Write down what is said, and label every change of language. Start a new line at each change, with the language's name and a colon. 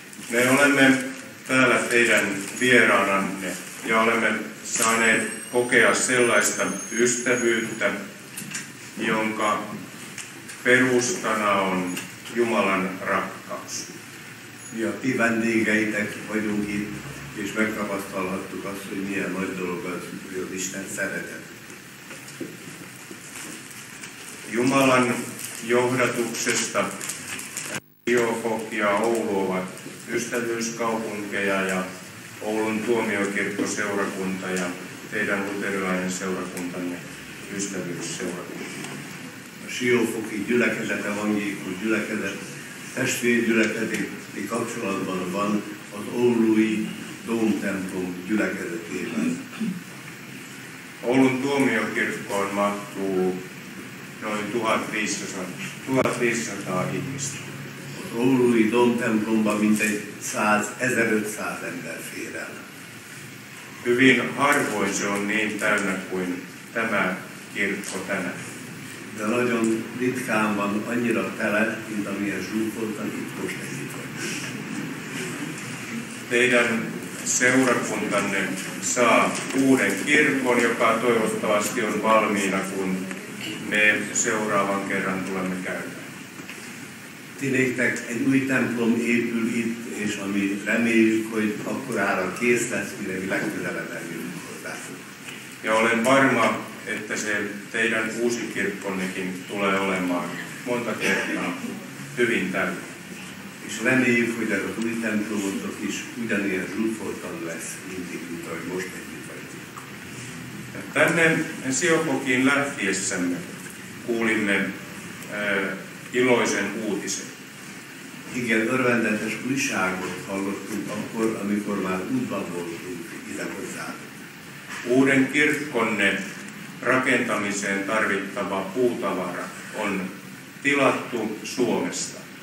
Finnish: Me olemme täällä teidän vieraananne ja olemme saaneet kokea sellaista ystävyyttä, jonka perustana on Jumalan rakkaus.
Hungarian: Mi a ti vendégeitek vagyunk itt, és megtapasztalhattuk azt, hogy milyen nagy dolog az, hogy az Isten szeretet.
Finnish: Jumalan johdatuksesta Siofok ja Oulu ovat ystävyyskaupunkeja ja Oulun tuomiokirkkoseurakunta ja teidän luterilainen seurakuntanne ystävyysseurakunta.
Hungarian: A Siófoki gyülekezet, evangélikus gyülekezet testvérgyülekezeti kapcsolatban van az oului Dómtemplom gyülekezetével.
Finnish: Oulun tuomiokirkkoon mahtuu noin 1500 ihmistä.
Hungarian: Az oului Dómtemplomban mintegy 1500 ember fér el.
Finnish: Hyvin harvoin se on niin täynnä kuin tämä kirkko tänään.
Hungarian: De nagyon ritkán van annyira tele, mint amilyen zsúfoltan itt most együtt vagyunk.
Finnish: Teidän seurakuntanne saa uuden kirkon, joka toivottavasti on valmiina, kun me seuraavan kerran tulemme käymään.
Hungarian: Ti néktek egy új templom épül itt, és ami reméljük, hogy akkorára kész lesz, mire mi legközelebb eljövünk hozzátok.
Finnish: Ja olen varma, että se teidän uusi kirkkonnekin tulee olemaan monta kertaa hyvin täynnä.
Hungarian: És reméljük, hogy ez az új templomotok is ugyanilyen zsúfoltan lesz, mint ahogy most együtt vagyunk.
Finnish: Ja tänne Siofokiin lähtiessämme kuulimme iloisen uutisen.
Hungarian: Igen, örvendetes újságot hallottunk akkor, amikor már útban voltunk ide hozzátok.
Finnish: Uuden kirkkonne rakentamiseen tarvittava puutavara on tilattu Suomesta.